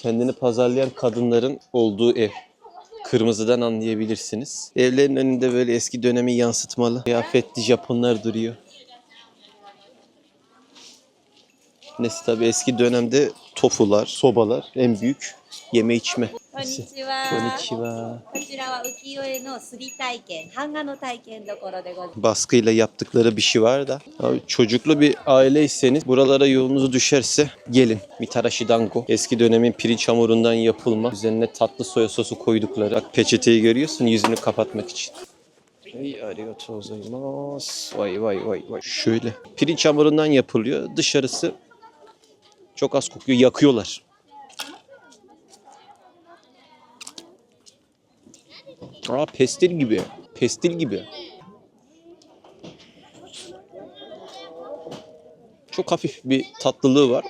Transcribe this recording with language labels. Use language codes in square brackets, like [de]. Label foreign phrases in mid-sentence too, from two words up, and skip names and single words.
[tr] Kendini pazarlayan kadınların olduğu ev. Kırmızıdan anlayabilirsiniz. Evlerin önünde böyle eski dönemi yansıtmalı kıyafetli Japonlar duruyor. Neyse tabii eski dönemde tofular, sobalar en büyük yeme içme. [ja] こんにちは。 Konnichiwa. こちらは浮世絵のすり体験、版画の体験どころでございます。 [tr] Baskıyla yaptıkları bir şey var da. Abi, çocuklu bir aileyseniz buralara yolunuz düşerse gelin. Mitarashi dango. Eski dönemin pirinç hamurundan yapılma. Üzerine tatlı soya sosu koydukları. Bak peçeteyi görüyorsun yüzünü kapatmak için. [ja] Hey, ありがとうございます. [tr] Vay vay vay vay. Şöyle. Pirinç hamurundan yapılıyor. Dışarısı çok az kokuyor. Yakıyorlar. Aa, pestil gibi. Pestil gibi. Çok hafif bir tatlılığı var.